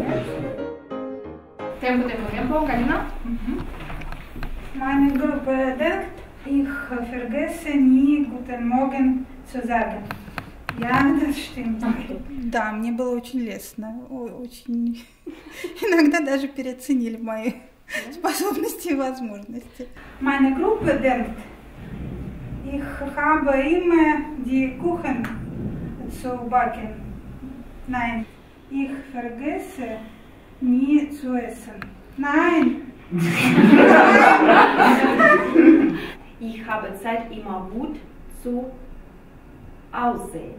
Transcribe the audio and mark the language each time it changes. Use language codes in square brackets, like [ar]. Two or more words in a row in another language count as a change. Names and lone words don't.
[de] Tempo, Tempo, Tempo, Galina. Meine Gruppe denkt, ich vergesse nie Guten Morgen zu sagen. Ja, das stimmt. [ru] Да, мне было очень лестно, очень иногда даже переоценили мои способности и возможности. [de] Meine Gruppe denkt, ich habe immer die Kuchen zu backen. Nein, ich vergesse nie zu essen. Nein! Ich habe Zeit immer gut zu aussehen.